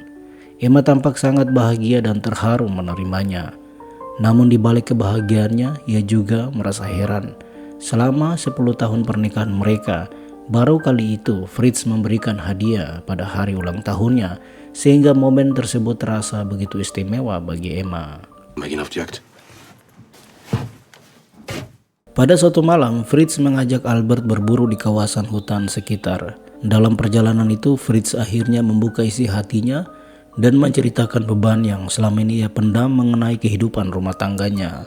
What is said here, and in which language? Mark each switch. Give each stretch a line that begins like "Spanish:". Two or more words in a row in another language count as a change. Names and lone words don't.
Indonesian: Emma tampak sangat bahagia dan terharu menerimanya. Namun di balik kebahagiaannya, ia juga merasa heran. Selama 10 tahun pernikahan mereka, baru kali itu Fritz memberikan hadiah pada hari ulang tahunnya, sehingga momen tersebut terasa begitu istimewa bagi Emma.
German: Wir gehen auf die Jagd.
Indonesian: Pada suatu malam, Fritz mengajak Albert berburu di kawasan hutan sekitar. Dalam perjalanan itu, Fritz akhirnya membuka isi hatinya dan menceritakan beban yang selama ini ia pendam mengenai kehidupan rumah tangganya.